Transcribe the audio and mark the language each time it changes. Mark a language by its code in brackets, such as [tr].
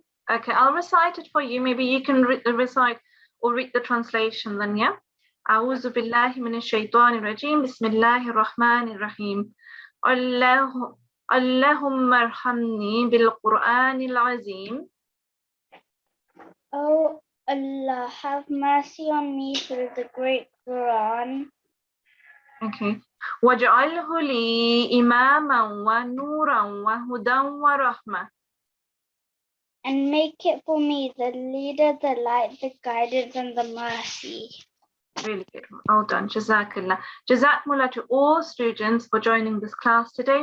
[en] Okay, I'll recite it for you. Maybe you can recite or read the translation then, yeah? [ar] أعوذ بالله من الشيطان الرجيم بسم الله الرحمن الرحيم اللهم ارحمني بالقرآن العظيم. [en] Oh Allah, have mercy on me through the great Quran. Okay. [ar] واجعله لي إماما ونورا وهدى ورحمة. [en] And make it for me the leader, the light, the guidance, and the mercy. Really good. Well done. Jazakallah. Jazakumullah to all students for joining this class today.